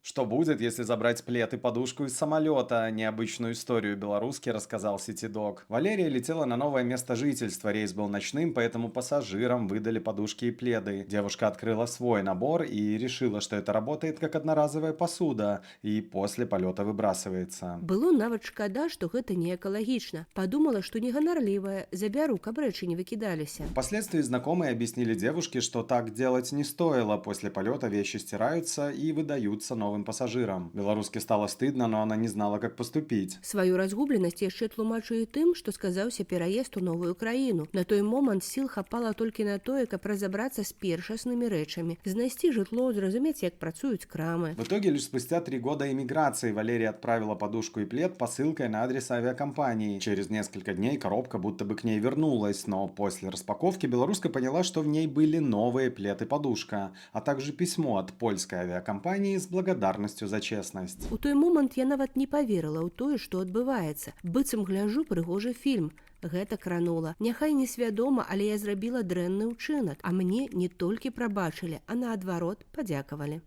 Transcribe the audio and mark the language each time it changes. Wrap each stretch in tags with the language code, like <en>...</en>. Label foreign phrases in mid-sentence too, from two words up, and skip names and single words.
<ru>Что будет, если забрать плед и подушку из самолета? Необычную историю белорусский рассказал Ситидок. Валерия летела на новое место жительства. Рейс был ночным, поэтому пассажирам выдали подушки и пледы. Девушка открыла свой набор и решила, что это работает как одноразовая посуда и после полета выбрасывается.</ru> <be>Было нават шкада, што гэта не экалагічна. Падумала, што неганарлівая, забяру, каб рэчы не выкідаліся.</be> <ru>Впоследствии знакомые объяснили девушке, что так делать не стоило. После полета вещи стираются и выдаются новым пассажирам. Белоруске стало стыдно, но она не знала, как поступить.</ru> <be>Сваю разгубленасць яшчэ тлумачу і тым, што сказаўся пераезд у новую краіну. На той момант сіл хапала толькі на тое, каб разабрацца з першаснымі рэчамі, знайсці жытло, зразумець, як працуюць крамы.</be> <ru>В итоге лишь спустя 3 года эмиграции Валерия отправила подушку и плед посылкой на адрес авиакомпании. Через несколько дней коробка будто бы к ней вернулась, но после распаковки белоруска поняла, что в ней были новые плед и подушка, а также письмо от польской авиакомпании с благодарностью за честность.</ru> <be>У той момант я нават не паверыла ў тое, што адбываецца. Быццам гляжу прыгожы фільм. Гэта кранула. Няхай несвядома, але я зрабіла дрэнны ўчынак, а мне не толькі прабачылі, а наадварот падзякавалі.</be>